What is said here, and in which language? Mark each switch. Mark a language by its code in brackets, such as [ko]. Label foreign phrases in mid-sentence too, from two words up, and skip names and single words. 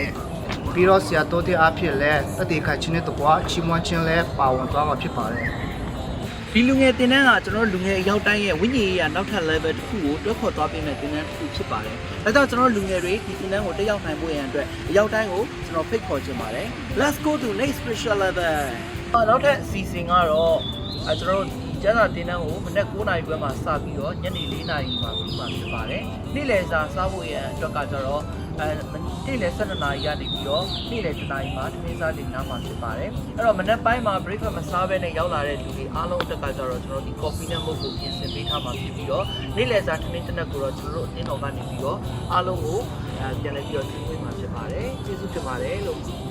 [my] ပြီးတော့ဆရာတော်တဲ့အဖြစ်လဲတတိခိုင်ချင်းနဲ့တကွာချီးမွမ်းခြင်းလဲပါဝင်သွားမှာဖြစ်ပါတယ် ဒီလူငယ်တင်တန်းကကျွန်တော်လူငယ်အရောက်တိုင်းရဲ့ဝိညာဉ်ရေးရနောက်ထပ် level တစ်ခုကိုတွဲခေါ်သွားပေးမဲ့တင်တန်းတစ်ခုဖြစ်ပါတယ်။ဒါကြောင့်ကျွန်တော်လူငယ်တွေဒီတင်တန်းကိုတက်ရောက်နိုင်ဖို့ရန်အတွက်အ ရောက်တိုင်းကိုကျွန်တော်ဖိတ်ခေါ်ချင်ပါတယ်။ [en] Let's go to next special level [my] ။နောက်ထပ်စီစဉ်ကတော့ကျွန်တော်ကျန်းစာတင်တန်းကိုမနက်9:00နာရီခွဲမှာ စပြီးတော့ညနေ4:00နာရီမှာပြီးမှဖြစ်ပါတယ်။နေ့လယ်စာစားဖို့ရန်အတွက်ကကျတော့နေ့လယ်12:00နာရီကနေပြီးတော့နေ့လယ်10:00နာရီမှာထမင်းစားတင်နားမှာဖြစ်ပါတယ်အဲ့တော့မနက်ပိုင်းမှာ breakfast မစားဘဲနဲ့ရောက်လာတဲ့လူတွေအားလုံးအတွက်ကကျတော့ကျွန်တော်ဒီ coffee နဲ့မဟုတ်ကိုပြင်ဆင်ပေးထားမှာဖြစ်ပြီးတော့နေ့လယ်စာထမင်းတစ်နက်ကိုတော့ကျွန်တော်တို့အတင်းတော်ကနေပြီးတော့အားလုံးကိုပြန်လည်ပြီးတော့ကျွေးမွေးမှာဖြစ်ပါတယ်ကျေးဇူးတင်ပါတယ်လို့